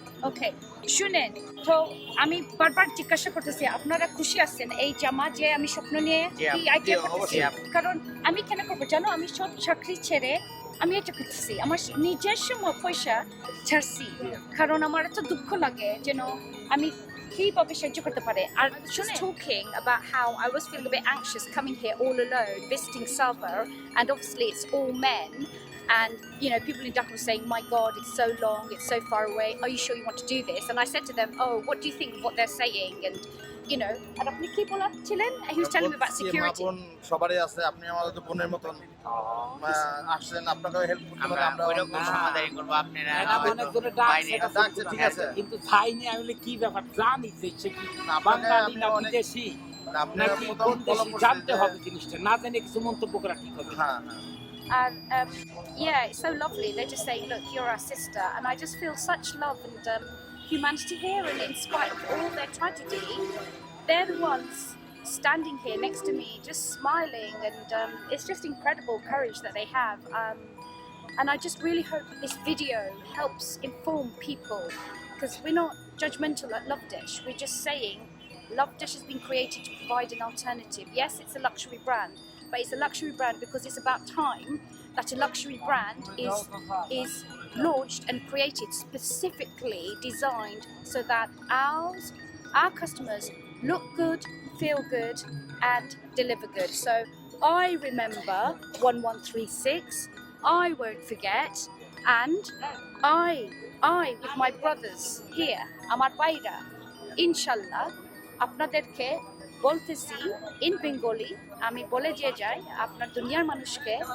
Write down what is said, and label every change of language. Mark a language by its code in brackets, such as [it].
[bn] ওকে শুনেন, তো আমি বারবার জিজ্ঞাসা করতেছি আপনারা খুশি আছেন এই জামা যে আমি স্বপ্ন নিয়ে কি আইডিয়া করতেছি? কারণ আমি কেন করবো জানো, আমি সব চাকরি ছেড়ে আমি এটা করতেছি, আমার নিজস্ব পয়সা ছাড়ছি, কারণ আমার এত দুঃখ লাগে যেন আমি কিভাবে সাহায্য করতে পারে। [en] আর just talking about how I was feeling a bit anxious coming here all alone, visiting Salva, and obviously it's all men. And, you know, people in Dhaka were saying, my God, it's so long, it's so far away. Are you sure you want to do this? And I said to them, oh, what do you think of what they're saying? And, you know, and [bn] আপনি কি বলছিলেন? [en] He was telling me about security. [bn] সবারই আছে, আপনি আমাদের তো বোনের মতন আসছেন, আপনাকে হেল্প করতে পারি, আমরা ওইরকম সমাধান করব। আপনারা বাইরে ডাকছে, ঠিক আছে, কিন্তু চাইনি আমি কি ব্যাপার জানি যে সে কি বাঙালি না বিদেশি নাকি কোন দেশি জানতে হবে জিনিসটা, না জেনে কিছু মন্তব্য করা ঠিক হবে। হ্যাঁ। [en] And yeah, it's so lovely. They're just saying, look, you're our sister. And I just feel such love and humanity here. And in spite of all their tragedy, they're the ones standing here next to me, just smiling. And it's just incredible courage that they have. And I just really hope that this video helps inform people, because we're not judgmental at Lovedesh. We're just saying Lovedesh has been created to provide an alternative. Yes, it's a luxury brand, but it's a luxury brand because it's about time that a luxury brand is launched and created, specifically designed so that our customers look good, feel good, and deliver good. So I remember 1136, I won't forget, and I with my brothers here, Amar Baira, Inshallah, [bn] আপনাদেরকে বলতেছি [en] in Bengali, [bn] আমি বলে দিয়ে যাই আপনার দুনিয়ার মানুষকে,